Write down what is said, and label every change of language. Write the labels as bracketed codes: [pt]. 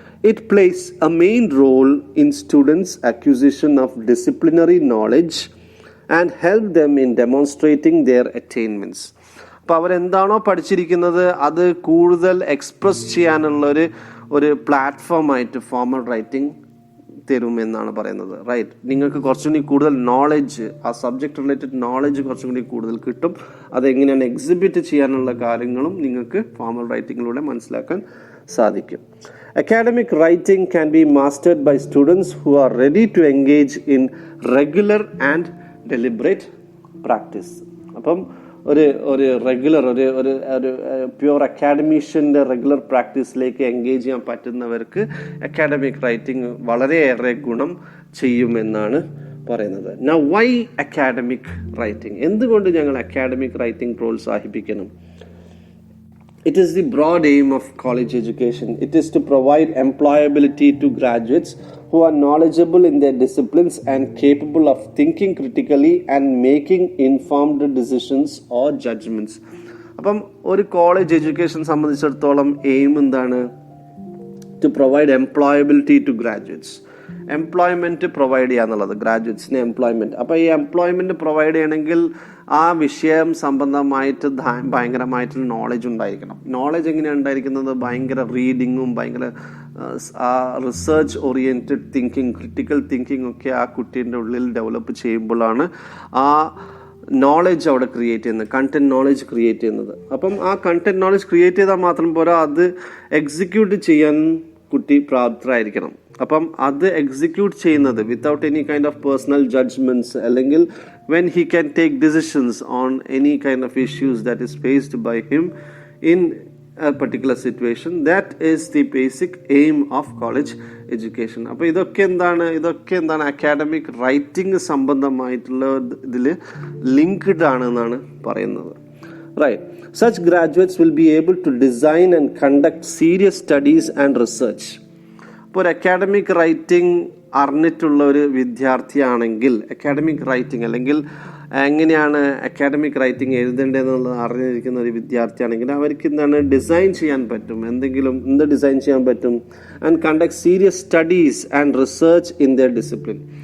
[en] It plays a main role in students' acquisition of disciplinary knowledge and help them in demonstrating their attainments. [ml] അപ്പോൾ അവരെന്താണോ പഠിച്ചിരിക്കുന്നത് അത് കൂടുതൽ express ചെയ്യാനുള്ള ഒരു പ്ലാറ്റ്ഫോമായിട്ട് formal writing തരുമെന്നാണ് പറയുന്നത്. Right, നിങ്ങൾക്ക് കുറച്ചും കൂടി കൂടുതൽ നോളജ്, ആ സബ്ജക്റ്റ് റിലേറ്റഡ് നോളജ് കുറച്ചും കൂടി കൂടുതൽ കിട്ടും. അതെങ്ങനെയാണ് എക്സിബിറ്റ് ചെയ്യാനുള്ള കാര്യങ്ങളും നിങ്ങൾക്ക് ഫോർമൽ റൈറ്റിങ്ങിലൂടെ മനസ്സിലാക്കാൻ സാധിക്കും. [en] Academic writing can be mastered by students who are ready to engage in regular and deliberate practice. [ml] അപ്പം ഒരു റെഗുലർ ഒരു പ്യുവർ അക്കാഡമീഷ്യൻ്റെ റെഗുലർ പ്രാക്ടീസിലേക്ക് എൻഗേജ് ചെയ്യാൻ പറ്റുന്നവർക്ക് അക്കാഡമിക് റൈറ്റിംഗ് വളരെയേറെ ഗുണം ചെയ്യുമെന്നാണ് പറയുന്നത്. [en] Now, why academic writing? [ml] എന്തുകൊണ്ട് ഞങ്ങൾ അക്കാഡമിക് റൈറ്റിംഗ് പ്രോത്സാഹിപ്പിക്കണം? [en] It is the broad aim of college education. It is to provide employability to graduates who are knowledgeable in their disciplines and capable of thinking critically and making informed decisions or judgments. [ml] അപ്പം ഒരു college education സംബന്ധിച്ചിടത്തോളം aim എന്താണ്? [en] To provide employability to graduates. [ml] Employment provide ചെയ്യുക എന്നുള്ളത്, ഗ്രാജുവേറ്റ്സിന് employment. അപ്പോൾ ഈ employment provide ചെയ്യണമെങ്കിൽ ആ വിഷയം സംബന്ധമായിട്ട് ഭയങ്കരമായിട്ടുള്ള നോളജ് ഉണ്ടായിരിക്കണം. നോളജ് എങ്ങനെയാണ് ഉണ്ടായിരിക്കുന്നത്? ഭയങ്കര റീഡിങ്ങും ഭയങ്കര research oriented thinking, critical thinking ഒക്കെ ആ കുട്ടീൻ്റെ ഉള്ളിൽ ഡെവലപ്പ് ചെയ്യുമ്പോഴാണ് ആ നോളജ് അവിടെ ക്രിയേറ്റ് ചെയ്യുന്നത്, കണ്ടന്റ് നോളജ് ക്രിയേറ്റ് ചെയ്യുന്നത്. അപ്പം ആ കണ്ടന്റ് നോളജ് ക്രിയേറ്റ് ചെയ്താൽ മാത്രം പോരാ, അത് എക്സിക്യൂട്ട് ചെയ്യാൻ കുട്ടി പ്രാപ്തരായിരിക്കണം. അപ്പം അത് എക്സിക്യൂട്ട് ചെയ്യുന്നത് [en] without any kind of personal judgements, [ml] അല്ലെങ്കിൽ [en] When he can take decisions on any kind of issues that is faced by him in a particular situation. That is the basic aim of college education. [ml] അപ്പോൾ ഇതൊക്കെ എന്താണ് academic writing സംബന്ധമായിട്ടുള്ള ഇതിൽ linked ആണെന്നാണ് പറയുന്നത്. [en] Right. Such graduates will be able to design and conduct serious studies and research. [ml] ഇപ്പോൾ ഒരു academic writing അറിഞ്ഞിട്ടുള്ള ഒരു വിദ്യാർത്ഥിയാണെങ്കിൽ അക്കാഡമിക് റൈറ്റിംഗ് അല്ലെങ്കിൽ എങ്ങനെയാണ് അക്കാഡമിക് റൈറ്റിംഗ് എഴുതേണ്ടതെന്നുള്ളത് അറിഞ്ഞിരിക്കുന്ന ഒരു വിദ്യാർത്ഥിയാണെങ്കിൽ അവർക്ക് എന്താണ് ഡിസൈൻ ചെയ്യാൻ പറ്റും, എന്ത് ഡിസൈൻ ചെയ്യാൻ പറ്റും, [en] And conduct serious studies and research in their discipline.